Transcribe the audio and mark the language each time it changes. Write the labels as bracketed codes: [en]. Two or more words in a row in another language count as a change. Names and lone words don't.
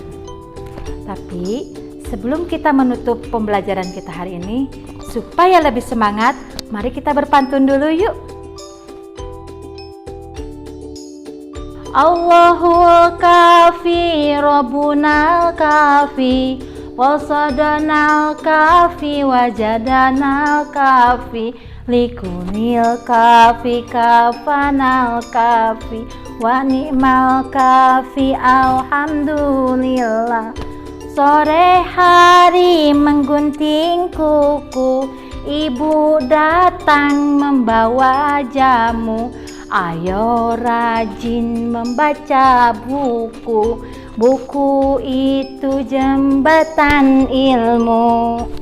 [id] Tapi sebelum kita menutup pembelajaran kita hari ini, supaya lebih semangat, mari kita berpantun dulu yuk. [ar] الله الكافي ربنا الكافي قصدنا الكافي, وجدنا الكافي لكل الكافي كفانا الكافي ونعم الكافي, [id] alhamdulillah, Sore hari menggunting kuku, ibu datang membawa jamu. Ayo rajin membaca buku, buku itu jembatan ilmu.